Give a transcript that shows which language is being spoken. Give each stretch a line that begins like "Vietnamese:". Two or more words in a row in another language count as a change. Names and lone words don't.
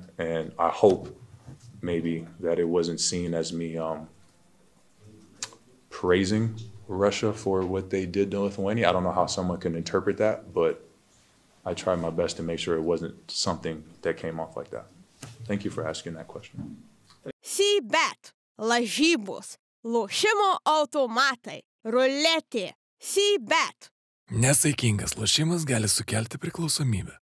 English: And I hope maybe that it wasn't seen as me praising Russia for what they did to Lithuania. I don't know how someone can interpret that, but I tried my best to make sure it wasn't something that came off like that. Thank you for asking that question.
Lithuanian: Bet, lažybos, lošimo automatai, ruletė, Bet. Nesaikingas lošimas gali sukelti priklausomybę.